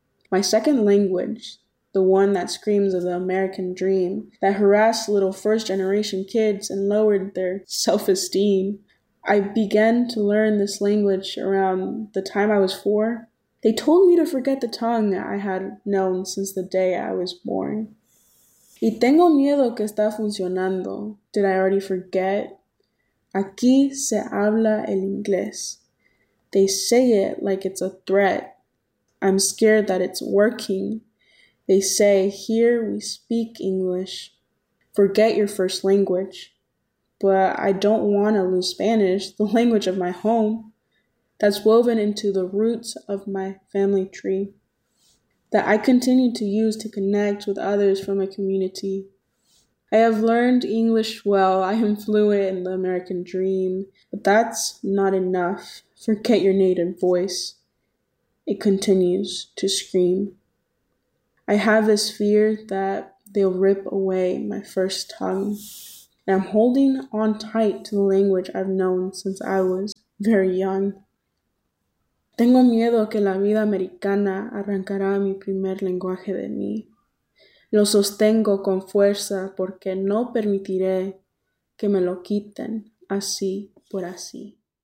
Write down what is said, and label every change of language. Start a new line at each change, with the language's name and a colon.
English: My second language, the one that screams of the American dream, that harassed little first-generation kids and lowered their self-esteem. I began to learn this language around the time I was 4. They told me to forget the tongue I had known since the day I was born.
Spanish: Y tengo miedo que está funcionando.
English: Did I already forget?
Spanish: Aquí se habla el inglés.
English: They say it like it's a threat. I'm scared that it's working. They say, here we speak English. Forget your first language. But I don't want to lose Spanish, the language of my home, that's woven into the roots of my family tree, that I continue to use to connect with others from my community. I have learned English well. I am fluent in the American dream, but that's not enough. Forget your native voice. It continues to scream. I have this fear that they'll rip away my first tongue. And I'm holding on tight to the language I've known since I was very young.
Spanish: Tengo miedo que la vida americana arrancará mi primer lenguaje de mí. Lo sostengo con fuerza porque no permitiré que me lo quiten así por así.